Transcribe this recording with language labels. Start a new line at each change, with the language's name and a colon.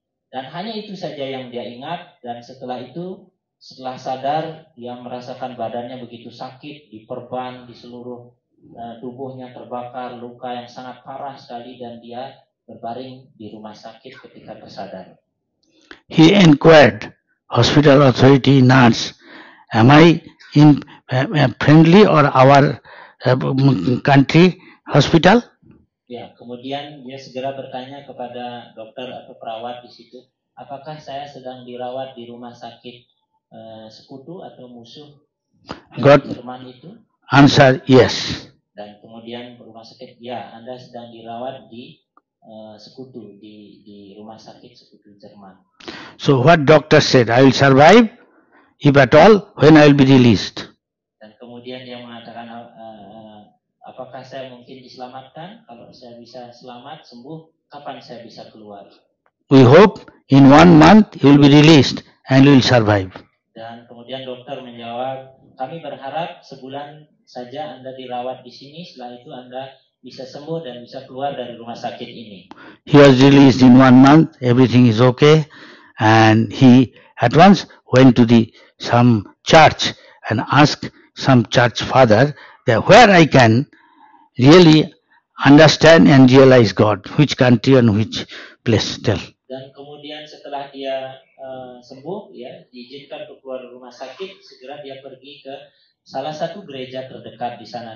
Indonesian: Dan hanya itu saja yang dia ingat. Dan setelah itu, setelah sadar, dia merasakan badannya begitu sakit, diperban di seluruh tubuhnya terbakar, luka yang sangat parah sekali, dan dia berbaring di rumah sakit ketika tersadar.
English: He inquired, hospital authority, nurse, am I in friendly or our country hospital?
Indonesian: Ya, kemudian dia segera bertanya kepada dokter atau perawat di situ, apakah saya sedang dirawat di rumah sakit sekutu atau musuh Jerman itu?
English: Answer yes.
Indonesian: Dan kemudian rumah sakit, ya, Anda sedang dirawat di sekutu, di rumah sakit sekutu Jerman.
English: So what doctor said, I will survive, if at all, when I will be released.
Indonesian: Dan kemudian dia mengatakan, apakah saya mungkin diselamatkan? Kalau saya bisa selamat, sembuh, kapan saya bisa keluar?
English: We hope in 1 month you will be released and you will survive.
Indonesian: Dan kemudian dokter menjawab, kami berharap sebulan saja Anda dirawat di sini, setelah itu Anda bisa sembuh dan bisa keluar dari rumah sakit ini.
English: He was released in 1 month, everything is okay, and he at once went to some church and asked some church father that where I can really understand and realize God, which country and which place, tell.
Indonesian: dan kemudian setelah dia sembuh, ya, diizinkan untuk keluar rumah sakit, segera dia pergi ke salah satu gereja terdekat di sana.